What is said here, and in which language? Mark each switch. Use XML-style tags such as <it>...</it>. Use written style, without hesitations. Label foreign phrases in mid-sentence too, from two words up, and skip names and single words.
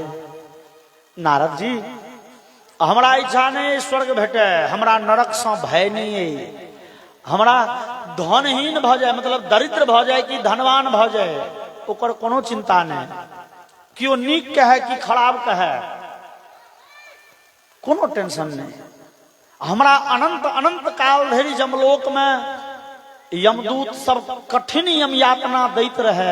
<mai>नारद जी हमरा इच्छा नहीं स्वर्ग भेटे, हमरा नरक से भय नहीं है, हमरा धनहीन भ जाए मतलब दरिद्र भ जाए कि धनवान भ जाए ओकर कोनो चिंता नहीं, क्यों नीक कहे कि खराब कहे कोनो टेंशन नहीं। हमरा अनंत अनंत काल धरि जमलोक में यमदूत सब कठिन यम यातना दैत रहे,</mai>